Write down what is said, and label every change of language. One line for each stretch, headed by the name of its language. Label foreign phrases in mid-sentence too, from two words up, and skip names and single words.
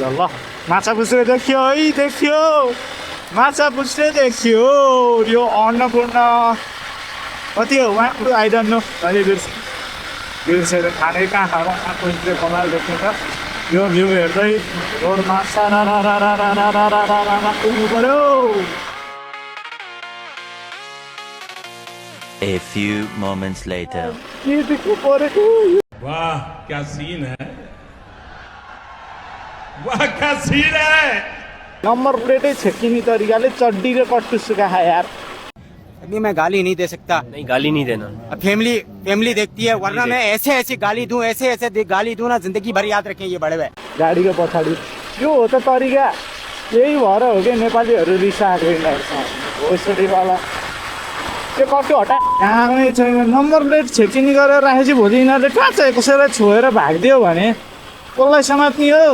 Nepali: ल माछा पुछ्रे देखियो है, देखियो माछा पुछ्रे देखियो। यो अन्नपूर्ण कति हो उहाँ
English: I don't know,
Nepali: अहिले बिर्सेर खाने कहाँ खाएर पुछ्रे कमाल देख्ने त। यो भ्यू हेर्दै रोडमा पुग्नु पर्यो।
English: A few moments later.
Hindi: वाह क्या सीन है, वाह क्या सीन है।
English: number plates
Nepali: छेकिनी तरीकाले चड्डी र कट्टु सुखा यार।
Hindi: अभी मैं गाली नहीं दे सकता। नहीं, गाली नहीं देना। अब फैमिली देखती है, वरना मैं ऐसे गाली दूं, ऐसे गाली दूं ना, जिंदगी भर याद रखें ये बड़े भाई।
Nepali: गाडीको पछाडि यो हो त तरिका, यही भएर हो कि नेपालीहरू रिसाएको यिनीहरूसँग। ओसडीवाला त्यो कट्टु हटा, यहाँ छैन।
English: number plate
Nepali: छेकिनी गरेर राखेपछि भोलि यिनीहरूले कहाँ चाहिँ कसैलाई छोएर भागिदियो भने कसलाई समात्ने हो?